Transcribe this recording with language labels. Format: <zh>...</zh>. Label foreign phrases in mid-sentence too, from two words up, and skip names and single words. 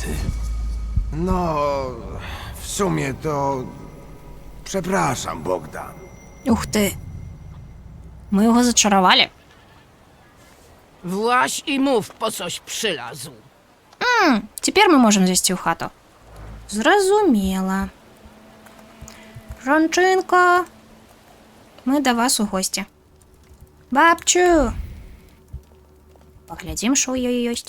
<pl>No, w sumie to... Przepraszam, Bogdan.</pl> <be>Ух ты. Мы яго зачаравалі.</be> <pl>Właś i mów, po coś przylazł.</pl> <be>Цяпер мы можам зайсці ў хату. Зразумела. Жанчынка, мы да вас у госці. Бабчу! Паглядзім, што ў ёй ёсць.</be>